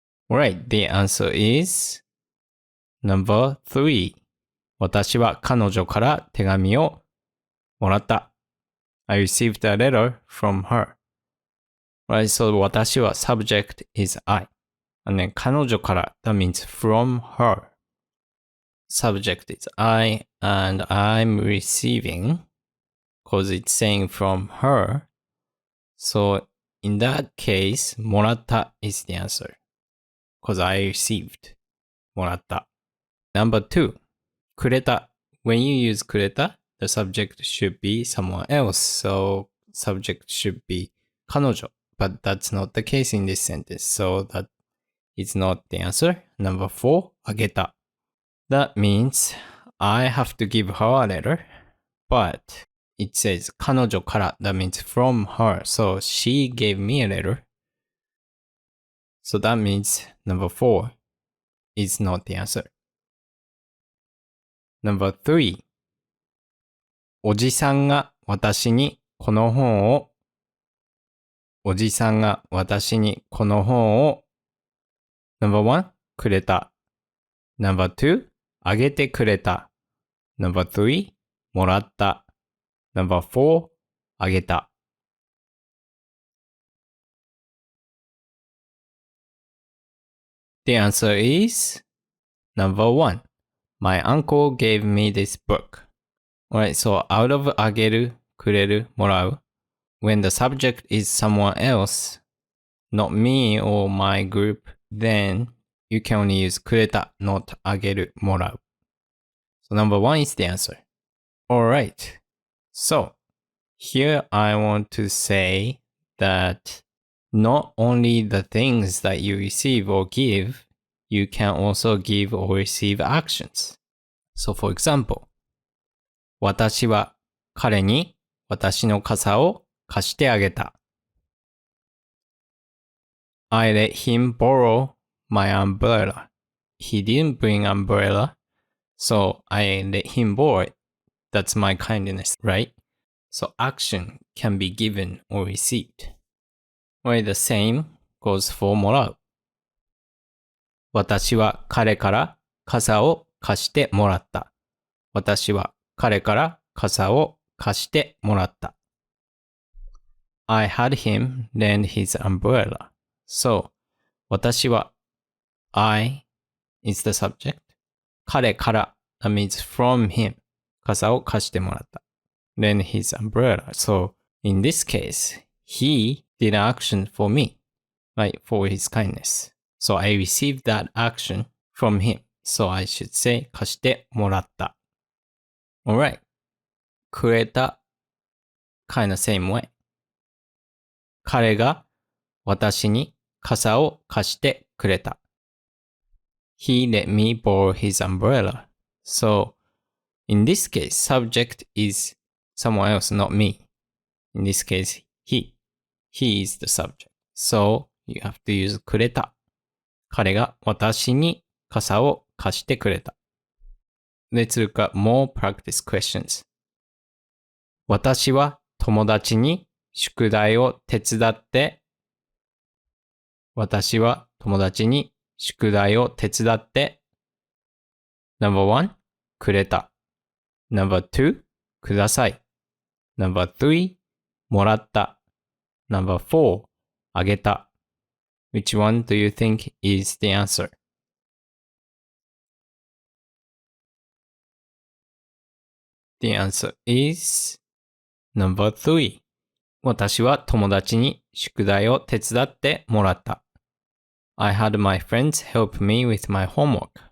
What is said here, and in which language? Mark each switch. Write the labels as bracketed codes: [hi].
[en] Alright, the answer is number 3. [ja] 私は彼女から手紙をもらった。 [en] I received a letter from her. Right, so [ja] 私は [en] subject is I. And then [ja] 彼女から [en] that means from her. Subject is I and I'm receiving because it's saying from her. So in that case, もらった is the answer because I received もらった。 Number 2, くれた.When you use くれた, the subject should be someone else. So subject should be 彼女. But that's not the case in this sentence. So that is not the answer. Number 4, あげた. That means I have to give her a letter. But it says 彼女から. That means from her. So she gave me a letter. So that means number 4 is not the answer. Number 3. [ja] おじさんが私にこの本をおじさんが私にこの本を [en] Number 1. [ja] くれた [en] Number 2. [ja] あげてくれた [en] Number 3. [ja] もらった [en] Number 4. [ja] あげた [en] The answer is Number 1. My uncle gave me this book. Alright, so out of [ja] あげる、くれる、もらう [en] when the subject is someone else, not me or my group, then you can only use くれた, not [ja] あげる、もらう [en] So number 1 is the answer. Alright, so here I want to say that not only the things that you receive or give, you can also give or receive actions. So for example, [ja] 私は彼に私の傘を貸してあげた。 [en] I let him borrow my umbrella. He didn't bring umbrella, so I let him borrow it. That's my kindness, right? So action can be given or received. Well, the same goes for もらう。 [ja] 私は彼から傘を貸してもらった。私は彼から傘を貸してもらった。 [en] I had him lend his umbrella. So, [ja] 私は [en] I is the subject. [ja] 彼から [en] that means from him. [ja] 傘を貸してもらった。 [en] Lend his umbrella. So, in this case, he did an action for me, right, for his kindness. So, I received that action from him. So, I should say [ja] 貸してもらった。 [en] Alright. くれた kind of same way. [ja] 彼が私に傘を貸してくれた。 [en] He let me borrow his umbrella. So, in this case, subject is someone else, not me. In this case, he. He is the subject. So, you have to use くれた。 [ja] 彼が私に傘を貸してくれた。 [en] Let's look at more practice questions. [ja] 私は友達に宿題を手伝って私は友達に宿題を手伝って [en] No.1 [ja] くれた [en] No.2 [ja] ください [en] No.3 [ja] もらった [en] No.4 [ja] あげた [en] Which one do you think is the answer? The answer is No.3 [ja] 私は友達に宿題を手伝ってもらった [en] I had my friends help me with my homework.